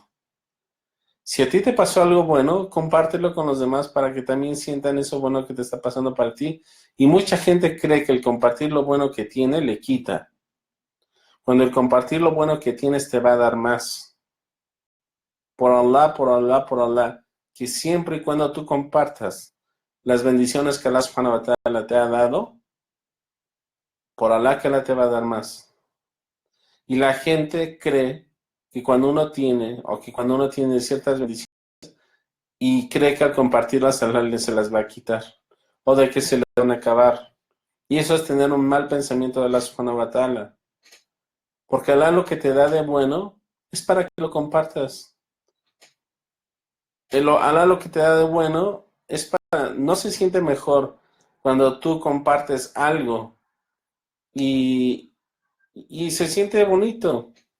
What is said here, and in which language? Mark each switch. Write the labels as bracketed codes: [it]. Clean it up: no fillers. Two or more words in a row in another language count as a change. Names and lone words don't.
[es] Si a ti te pasó algo bueno, compártelo con los demás para que también sientan eso bueno que te está pasando para ti. Y mucha gente cree que el compartir lo bueno que tiene le quita, cuando el compartir lo bueno que tienes te va a dar más. Por Allah, por Allah, por Allah, que siempre y cuando tú compartas las bendiciones que Allah [ar] سبحانه وتعالى [es] te ha dado, por Allah que Allah te va a dar más. Y la gente cree que cuando uno tiene, o que cuando uno tiene ciertas bendiciones, y cree que al compartirlas Allah se las va a quitar, o de que se le van a acabar. Y eso es tener un mal pensamiento de Allah [ar] سبحانه وتعالى. [es] Porque Allah lo que te da de bueno es para que lo compartas. Allah lo que te da de bueno es para, no se siente mejor cuando tú compartes algo y, y se siente bonito.